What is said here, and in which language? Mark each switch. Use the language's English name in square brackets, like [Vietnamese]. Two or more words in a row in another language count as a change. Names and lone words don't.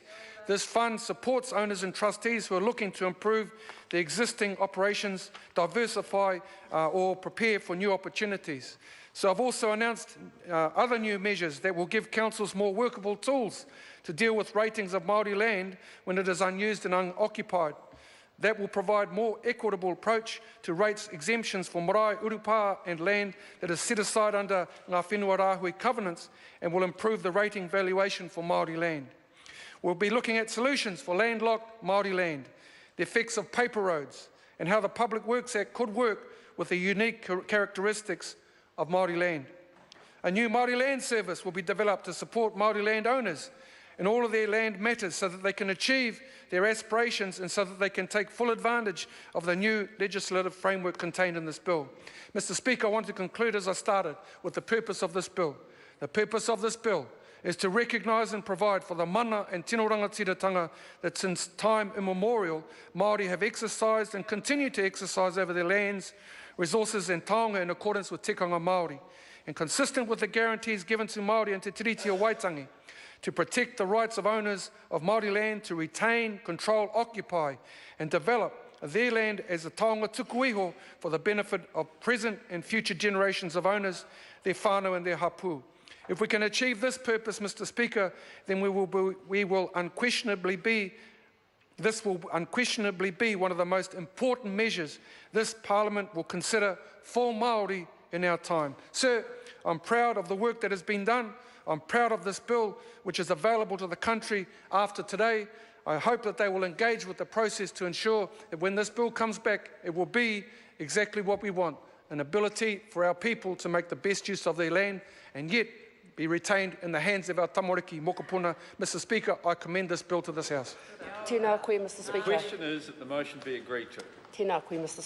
[English] This fund supports owners and trustees who are looking to improve their existing operations, diversify or prepare for new opportunities. So I've also announced other new measures that will give councils more workable tools to deal with ratings of Māori land when it is unused and unoccupied. That will provide more equitable approach to rates exemptions for marae, urupā and land that is set aside under [Māori] ngā whenua rāhui [English] covenants and will improve the rating valuation for Māori land. We'll be looking at solutions for landlocked Māori land, the effects of paper roads, and how the Public Works Act could work with the unique characteristics of Māori land. A new Māori land service will be developed to support Māori land owners in all of their land matters so that they can achieve their aspirations and so that they can take full advantage of the new legislative framework contained in this bill. Mr. Speaker, I want to conclude as I started with the purpose of this bill. The purpose of this bill is to recognise and provide for the mana and [Māori] tino rangatiratanga [English] that since time immemorial Māori have exercised and continue to exercise over their lands, resources and taonga in accordance with [Māori] tikanga Māori, [English] and consistent with the guarantees given to Māori and Te Tiriti o Waitangi, to protect the rights of owners of Māori land to retain, control, occupy and develop their land as a [Māori] taonga tuku iho [English] for the benefit of present and future generations of owners, their whānau and their hapu. If we can achieve this purpose, Mr. Speaker, then this will unquestionably be one of the most important measures this Parliament will consider for Māori in our time. Sir, I'm proud of the work that has been done. I'm proud of this bill, which is available to the country after today. I hope that they will engage with the process to ensure that when this bill comes back, it will be exactly what we want, an ability for our people to make the best use of their land and yet be retained in the hands of our [Māori] tamariki mokopuna. [English] Mr. Speaker, I commend this bill to this House. [Māori] Tēnā koe, [English] Mr. The Speaker. question is that the motion be agreed to. [Māori] Tēnā koe, [English] Mr. Speaker.